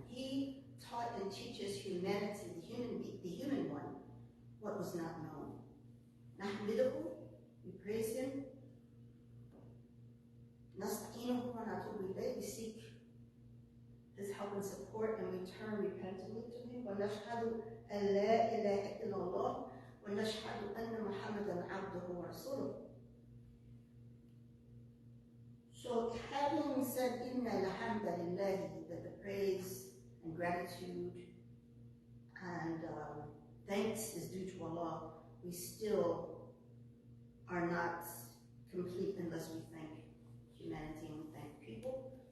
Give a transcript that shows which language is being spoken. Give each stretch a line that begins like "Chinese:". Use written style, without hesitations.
English: He taught and teaches humanity, the human one, what was not known.
Arabic: نحمده,
English: we praise him.
Arabic: نستعينه ونتوب إليه,
English: we seek his help and support, and we turn repentantly to him.
Arabic: ونشهد أن لا إله إلا الله ونشهد أن محمدا عبده ورسوله.
English: So having said
Arabic: inna alhamdulillah,
English: that the praise and gratitude and thanks is due to Allah, we still are not complete unless we thank humanity and we thank people.